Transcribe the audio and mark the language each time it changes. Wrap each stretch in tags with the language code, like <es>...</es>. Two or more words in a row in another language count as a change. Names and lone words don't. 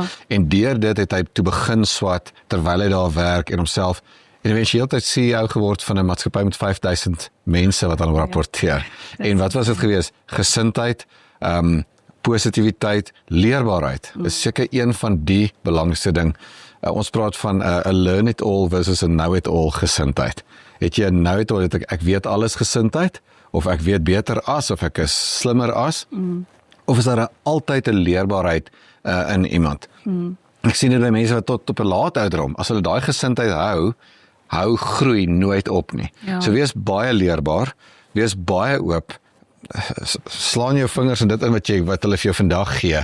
<af>En deur dit het hy toe begin swat terwyl hy daar werk en homself en eventueel het CEO geword van 'n maatskappy met 5000 mense wat aan hom rapporteer. En wat was dit geweest? Gesindheid, positiwiteit, leerbaarheid. Is seker een van die belangrikste ding. Ons praat van 'n</af> <en>learn it all</en> <af>versus 'n</af> <en>know it all</en> <af>gesindheid. Het jy 'n</af> <en>know it all,</en> <af>ek weet alles gesindheid, of ek weet beter as, of ek is slimmer as, of is daar altyd 'n leerbaarheid in iemand? Ek sien dit by mense wat tot op 'n laat ouderdom, as hulle daai gesindheid hou groei nooit op nie. Ja. So wees baie leerbaar, wees baie oop, slaan jou vingers in dit in wat hulle vir jou vandag gee.</af>